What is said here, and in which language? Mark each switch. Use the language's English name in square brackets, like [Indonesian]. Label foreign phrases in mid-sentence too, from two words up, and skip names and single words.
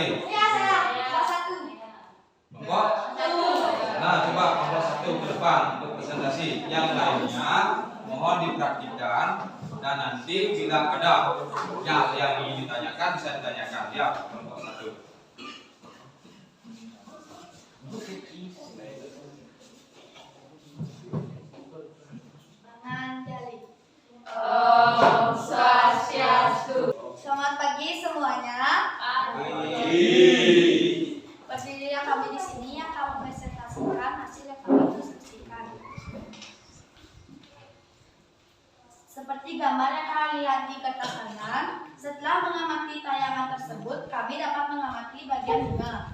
[Indonesian] Ya, saya. Kelas 1. Kelompok? Nah, coba kelompok 1 ke depan untuk presentasi. Yang lainnya mohon dipraktikkan dan nanti bila ada yang ingin ditanyakan bisa ditanyakan ya kelompok 1. Menjali. [Balinese] Om Swastiastu. [Indonesian] Selamat pagi semuanya. Berdirilah kami di sini yang kami presentasikan hasil yang kami diskusikan. Seperti gambar yang kalian lihat di kertas kanan, setelah mengamati tayangan tersebut, kami dapat mengamati bagian bunga.